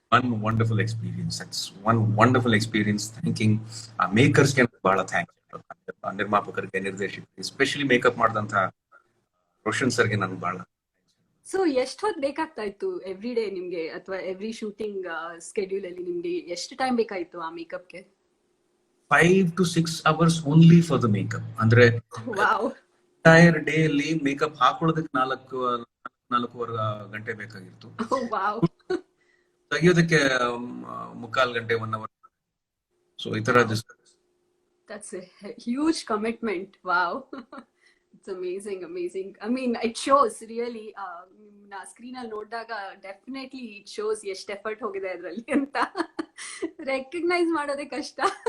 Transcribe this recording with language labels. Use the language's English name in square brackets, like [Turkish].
[English] One wonderful experience. That's one wonderful experience. Thanking makers [Kannada] ಗೆ ಬಹಳ thanks. ನಿರ್ಮಾಪಕರಿಗೆ, ನಿರ್ದೇಶಕರಿಗೆ, especially makeup ಮಾಡಿದಂತ ರೋಷನ್ ಸರ್ಗೆ ನಾನು ಬಹಳ. ಸೊ ಎಷ್ಟು ಹೊತ್ತು ಬೇಕಾಗ್ತಾ ಇತ್ತು ಎವ್ರಿ ಡೇ ನಿಮ್ಗೆ, ಅಥವಾ ಎವ್ರಿ ಶೂಟಿಂಗ್ ಸ್ಕೆಡ್ಯೂಲ್ ಅಲ್ಲಿ ನಿಮ್ಗೆ ಎಷ್ಟು ಟೈಮ್ ಬೇಕಾಯ್ತು ಆ ಮೇಕಪ್ಗೆ? [English] 5 to 6 hours only for the makeup. [Kannada] ಅಂದ್ರೆ ಎಂಟೈರ್ ಡೇ ಅಲ್ಲಿ ಮೇಕಪ್ ಹಾಕೊಳ್ಳೋದಕ್ಕೆ 4.5 ಗಂಟೆ ಬೇಕಾಗಿತ್ತು. ತೆಗಿಯೋದಕ್ಕೆ 3/4 ಗಂಟೆ, 1 hour. ಸೊ ಈ ತರ [English] that's a huge commitment. Wow. It's amazing. I mean, it shows really. [Kannada] Na screen ಅಲ್ಲಿ ನೋಡಿದಾಗ ಡೆಫಿನೆಟ್ಲಿ [English] it shows [Kannada] ಎಷ್ಟು ಎಫರ್ಟ್ ಹೋಗಿದೆ ಅದರಲ್ಲಿ ಅಂತ ರೆಕಗ್ನೈಸ್ ಮಾಡೋದೇ ಕಷ್ಟ.